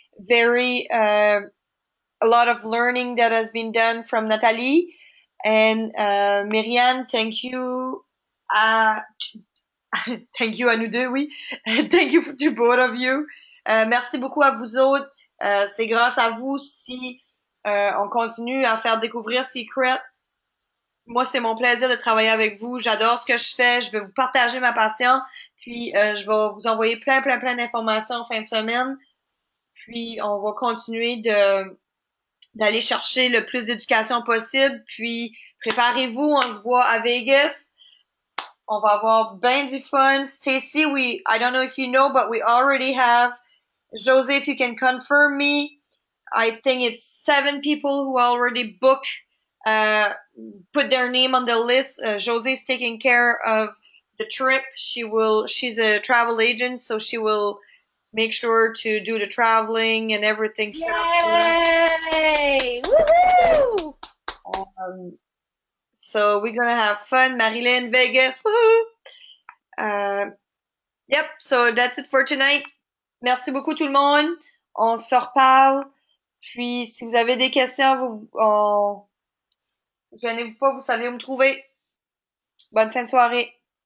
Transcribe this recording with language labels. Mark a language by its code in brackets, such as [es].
[en] Very, a lot of learning that has been done from Nathalie. And, Myriane, thank you. Thank you [fr] à nous deux, oui. [en] Thank you to both of you. [fr] Merci beaucoup à vous autres. C'est grâce à vous si on continue à faire découvrir Secret. Moi, c'est mon plaisir de travailler avec vous. J'adore ce que je fais. Je vais vous partager ma passion. Puis je vais vous envoyer plein d'informations en fin de semaine. Puis on va continuer de d'aller chercher le plus d'éducation possible. Puis préparez-vous, on se voit à Vegas. On va avoir bien du fun. [en] Stacy, I don't know if you know, but we already have Jose, if you can confirm me. I think it's 7 people who already booked, uh, put their name on the list. Jose's taking care of the trip. She's a travel agent, so she will make sure to do the traveling and everything set up for us. Yay! Woohoo! Um, so we're gonna have fun. Marilyn, Vegas, woohoo! Uh, yep, so that's it for tonight. [fr] Merci beaucoup tout le monde. On se reparle. Puis si vous avez des questions, gênez-vous pas, vous savez où me trouver. Bonne fin de soirée.